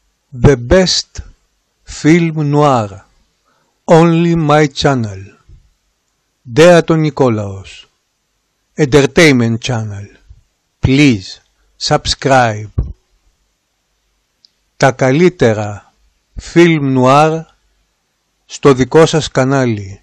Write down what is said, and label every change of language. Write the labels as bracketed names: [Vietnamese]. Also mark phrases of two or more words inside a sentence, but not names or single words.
[English] The best film noir, only my channel. Δρ Νικόλαος, entertainment channel. Please subscribe. [Greek] Τα καλύτερα [French] film noir [Greek] στο δικό σας κανάλι.